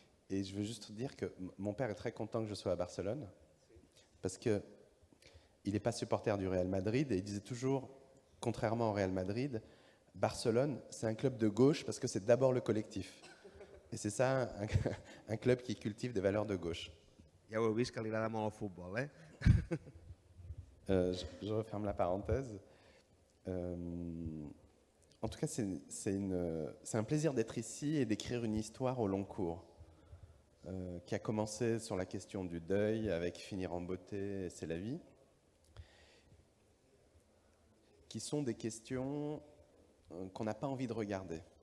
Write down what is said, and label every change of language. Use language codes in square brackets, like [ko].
[fr] Et je veux juste dire que mon père est très content que je sois à Barcelone, parce que il n'est pas supporter du Real Madrid et il disait toujours, contrairement au Real Madrid, Barcelone, c'est un club de gauche parce que c'est d'abord le collectif. Et c'est ça, un club qui cultive des valeurs de gauche. [ca] Ja ho heu vist que li agrada molt el futbol, eh? [fr] Je referme la parenthèse. En tout cas, c'est un plaisir d'être ici et d'écrire une histoire au long cours, qui a commencé sur la question du deuil, avec Finir en beauté et C'est la vie, qui sont des questions qu'on n'a pas envie de regarder.